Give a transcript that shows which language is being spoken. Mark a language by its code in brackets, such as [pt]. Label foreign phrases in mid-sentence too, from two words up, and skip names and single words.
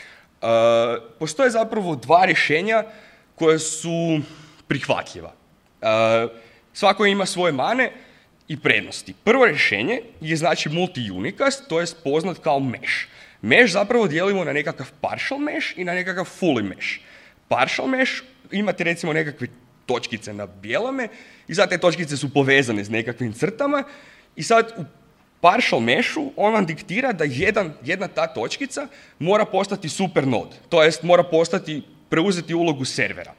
[hr] Postoje zapravo dva rješenja koje su prihvatljiva. Svako ima svoje mane i prednosti. Prvo rješenje je znači multi-unicast, to je poznat kao mesh. Mesh zapravo dijelimo na nekakav [en] partial mesh [hr] i na nekakav [en] fully mesh. Partial mesh [hr] imate recimo nekakve točkice na bijelome i sad te točkice su povezane s nekakvim crtama i sad u [en] partial meshu [hr] on vam diktira da jedna ta točkica mora postati supernode, to jest mora preuzeti ulogu servera.